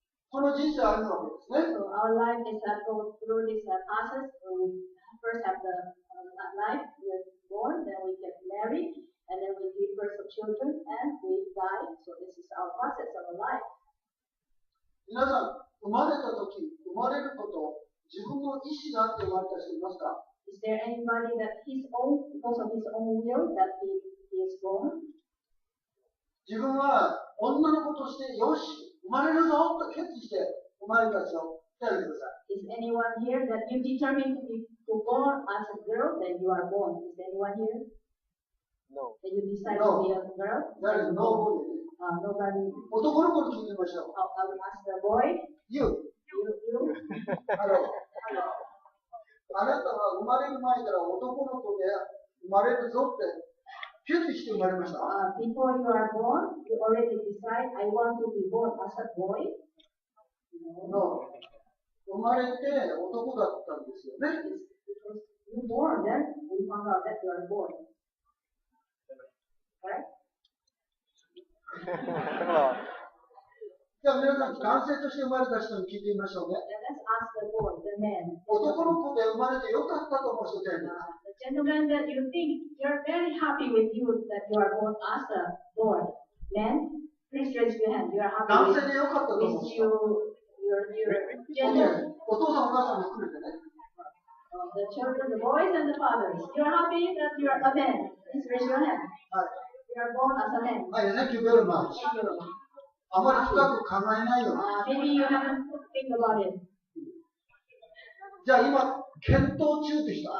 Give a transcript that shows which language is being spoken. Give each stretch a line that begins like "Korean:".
Japanese: この人生あるわけですね。
English: So our life is go through this process. We first have the life, we are born, then we get married, and then we give birth to children, and we die. So this is our process of our life.
Japanese: 皆さん、生まれたとき、生まれること、自分の意思があって生まれた人いますか？
English: Is there anybody that because of his own will, that he is born?
Japanese: 自分は女の子としてよし、生まれるぞと決意して生まれた人、手を挙げてください。
English: Is anyone here that you determined to born as a girl, then you are born? Is anyone here? No. That you decide to be a girl? There is nobody. Nobody.
Japanese: 男の子に聞いてみましょう。
English: I will ask the boy. You. You.
Japanese: あなたは生まれる前から男の子で生まれるぞって決意して生まれました。
English: Before you are born, you already decide, I want to be born as a boy? No.
Japanese: 生まれて男だったんですよね。
English: Because you born, then we found out that you are born. Correct?
Japanese: じゃあ皆さん、男性として生まれた人に聞いてみましょうね。
English: Let's ask the boy, the man.
Japanese: 男の子で生まれてよかったと思う人っている。
English: The gentleman that you think you're very happy with you that you are born as a boy. Man, please raise your hand. You are happy
Japanese: 男
English: with,
Japanese: 性でよかったと思う
English: with
Japanese: 人。
English: your gender.
Japanese: お父さんお母さんも含めてね。
English: The children, the boys and the fathers. You are happy that you are a man. Please raise your hand.
Japanese: はい。
English: You are born as a man. はい、Thank you very much. Thank you.
Japanese: あまり深く考えないよ。
English: Maybe you haven't think about it.
Japanese: じゃあ今、検討中って人。